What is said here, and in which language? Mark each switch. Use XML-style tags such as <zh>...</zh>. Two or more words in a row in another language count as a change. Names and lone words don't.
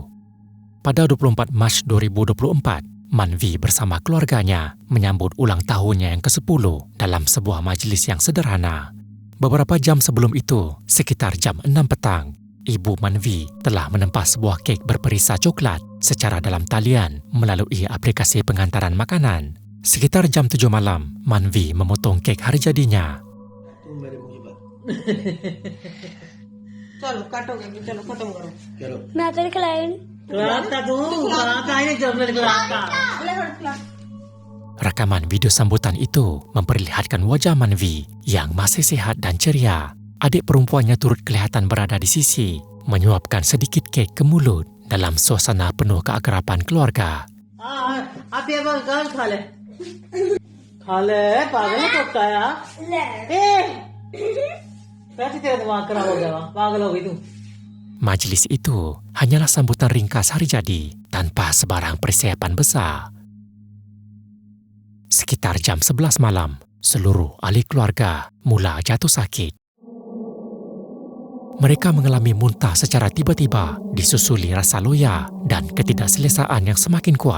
<ms>Pada 24 Mac 2024, Manvi bersama keluarganya menyambut ulang tahunnya yang ke-10 dalam sebuah majlis yang sederhana. Beberapa jam sebelum itu, sekitar jam 6 petang, Ibu Manvi telah menempah sebuah kek berperisa coklat secara dalam talian melalui aplikasi pengantaran makanan. Sekitar jam 7 malam, Manvi memotong kek hari jadinya.</ms> <hi>चलो काटोगे कि चलो खत्म करो मैं तेरे खिलाया नहीं खिलाता तू खिलाता ही नहीं चॉकलेट खिलाता ले हट खिला</hi> <ms>Rekaman video sambutan itu memperlihatkan wajah Manvi yang masih sehat dan ceria. Adik perempuannya turut kelihatan berada di sisi, menyuapkan sedikit kek ke mulut dalam suasana penuh keakraban keluarga.</ms> <hi>आप ये बस गाल खा ले पागल है कुत्ता यार कैसे तेरा दिमाग खराब हो गया पागल हो गई तू</hi> <ms>Majlis itu hanyalah sambutan ringkas hari jadi tanpa sebarang persiapan besar. Sekitar jam 11 malam, seluruh ahli keluarga mula jatuh sakit. Mereka mengalami muntah secara tiba-tiba, disusuli rasa loya dan ketidakselesaan yang semakin kuat.</ms>